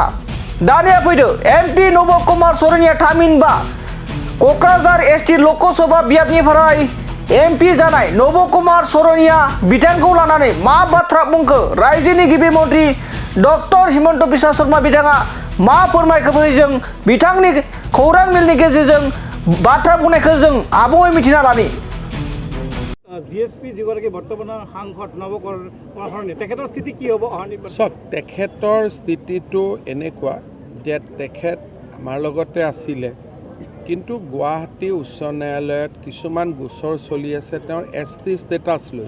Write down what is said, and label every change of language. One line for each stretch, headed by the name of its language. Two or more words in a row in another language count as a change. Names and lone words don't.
Bodo: दानिया फैदो एमपि नब कुमार सरनिया थामहिनबा कक्राझार एसटी लोकसभा बियाबनिफ्राय एमपि जानाय नब कुमार सरनिया बिथांखौ लानानै मा बाथ्रा बुंखो रायजोनि गिबि मन्त्रि डक्टर हिमन्त बिश्व शर्मा बिथाङा मा फोरमायखो जों बिथांनि खौरां मेलनि गेजेरजों बाथ्रा बुंनायखौ जों आबुङै मिथिना लानि।
Assamese: জিএছপি যিগৰাকী বৰ্তমানৰ সাংসদ নব কুমাৰ সৰনিয়া তেখেতৰ স্থিতি কি হ'ব? চব তেখেতৰ স্থিতিটো এনেকুৱা যে তেখেত আমাৰ লগতে আছিলে কিন্তু গুৱাহাটী উচ্চ ন্যায়ালয়ত কিছুমান গোচৰ চলি আছে তেওঁৰ
English: ST status
Assamese: লৈ।